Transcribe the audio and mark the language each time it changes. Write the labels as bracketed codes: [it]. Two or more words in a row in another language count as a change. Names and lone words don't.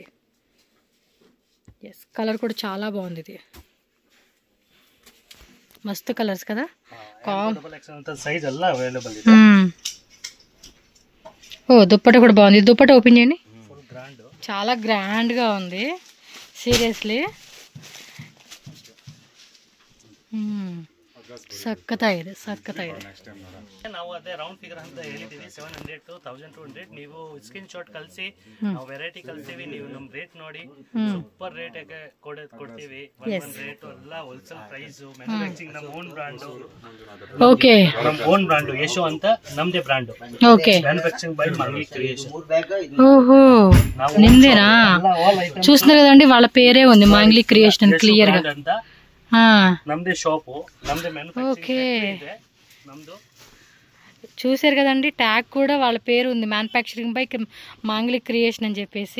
[te] ఎస్, కలర్ కూడా చాలా బాగుంది. ఇది మస్తు కలర్స్ కదా. ఓ దుప్పట కూడా బాగుంది. దుప్పట ఓపెన్ చేయండి, చాలా గ్రాండ్గా ఉంది సీరియస్లీ. [kn] ಸಕ್ಕತ್ತಾಗಿದೆ ಸಕ್ಕತ್ತಾಗಿದೆ. ನಾವು ಅದೇ [en] round figure [kn] ಅಂತ ಹೇಳಿದೀವಿ 700 to 1200. ನೀವು [en] screen shot [kn] ಕಳಿಸಿ, ನಾವು ವೆರೈಟಿ ಕಳಿಸ್ತೀವಿ. ನೀವು ನಮ್ಮ ರೇಟ್ ನೋಡಿ [en] super rate [kn] ಕೊಡ್ತೀವಿ. [en] one rate [kn] ಎಲ್ಲ [en] wholesale price. [kn] ಮ್ಯಾನುಫ್ಯಾಕ್ಚರಿಂಗ್ ನಮ್ಮ [en] own brand. [kn] ಓಕೆ, ನಮ್ಮ [en] own brand [kn] ಯಶೋ ಅಂತ ನಮ್ದೇ ಬ್ರಾಂಡ್. ಓಕೆ, [en] manufacturing by మంగ్లీ క్రియేషన్. [kn] ಓಹೋ ನಿಂದೇನಾ? [te] చూస్తున్నారు కదండి, వాళ్ళ పేరే ఉంది మంగ్లీ క్రియేషన్ క్లియర్ గా. [kn] ನಮ್ದೇ ಶಾಪ್, ನಮ್ದೇ ಮ್ಯಾನುಫ್ಯಾಕ್ಚರಿಂಗ್ ನಮ್ದೋ. [te] చూసారు కదండి, ట్యాగ్ కూడా వాళ్ళ పేరు ఉంది, [en] manufacturing by [te] మంగ్లీ క్రియేషన్ అని చెప్పేసి.